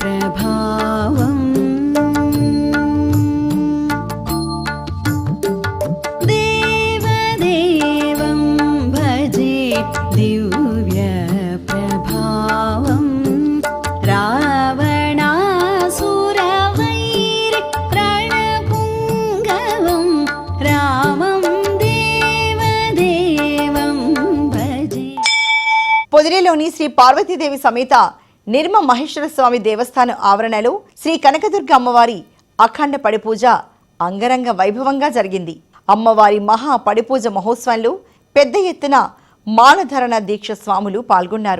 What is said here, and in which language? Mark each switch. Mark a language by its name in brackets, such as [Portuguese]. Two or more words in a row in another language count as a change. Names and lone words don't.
[Sanskrit] प्रभावम् देवदेवं भजे दिव्यप्रभावम् रावणासुरवैरिप्रणपुङ्गवं रामं देवदेवं भजे। [Telugu] పొదిలిలోని శ్రీ పార్వతీదేవి సమేత నిర్మ మహేశ్వర స్వామి దేవస్థానం ఆవరణలో శ్రీ కనకదుర్గ అమ్మవారి అఖండ పడిపూజ అంగరంగ వైభవంగా జరిగింది. అమ్మవారి మహా పడిపూజ మహోత్సవంలో పెద్ద ఎత్తున మానధరణ దీక్ష స్వాములు పాల్గొన్నారు.